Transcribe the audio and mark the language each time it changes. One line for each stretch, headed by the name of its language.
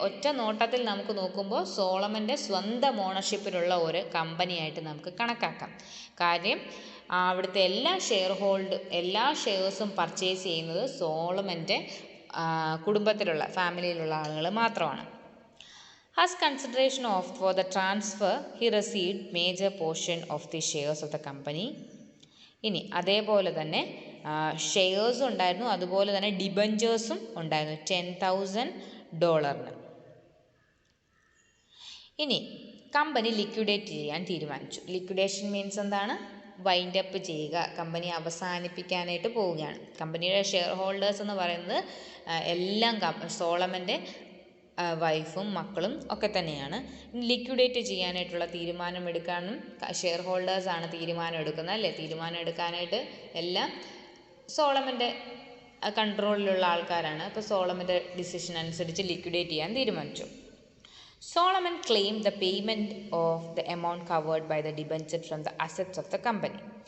Malayalam: ഒറ്റ നോട്ടത്തിൽ നമുക്ക് നോക്കുമ്പോൾ സോളമൻ്റെ സ്വന്തം ഓണർഷിപ്പിലുള്ള ഒരു കമ്പനിയായിട്ട് നമുക്ക് കണക്കാക്കാം. കാര്യം അവിടുത്തെ എല്ലാ ഷെയർസും പർച്ചേസ് ചെയ്യുന്നത് സോളമൻ്റെ കുടുംബത്തിലുള്ള ഫാമിലിയിലുള്ള ആളുകൾ മാത്രമാണ്.
English: As consideration for the transfer, he received major portion of the shares of the company.
Malayalam: ഇനി അതേപോലെ തന്നെ ഷെയർസും ഉണ്ടായിരുന്നു, അതുപോലെ തന്നെ ഡിബഞ്ചേഴ്സും ഉണ്ടായിരുന്നു $10,000. ഇനി കമ്പനി ലിക്വിഡേറ്റ് ചെയ്യാൻ തീരുമാനിച്ചു. ലിക്വിഡേഷൻ മീൻസ് എന്താണ്? വൈൻഡ് അപ്പ് ചെയ്യുക, കമ്പനി അവസാനിപ്പിക്കാനായിട്ട് പോവുകയാണ്. കമ്പനിയുടെ ഷെയർ ഹോൾഡേഴ്സ് എന്ന് പറയുന്നത് എല്ലാം സോളമൻ്റെ വൈഫും മക്കളും ഒക്കെ തന്നെയാണ്. ലിക്വിഡേറ്റ് ചെയ്യാനായിട്ടുള്ള തീരുമാനമെടുക്കാനും ഷെയർ ഹോൾഡേഴ്സാണ് തീരുമാനം എടുക്കുന്നത്, അല്ലേ? തീരുമാനം എടുക്കാനായിട്ട് എല്ലാം സോളമൻ്റെ കൺട്രോളിലുള്ള ആൾക്കാരാണ്. അപ്പോൾ സോളമൻ്റെ ഡിസിഷൻ അനുസരിച്ച് ലിക്വിഡേറ്റ് ചെയ്യാൻ തീരുമാനിച്ചു.
English: Solomon claimed the payment of the amount covered by the debenture from the assets of the company.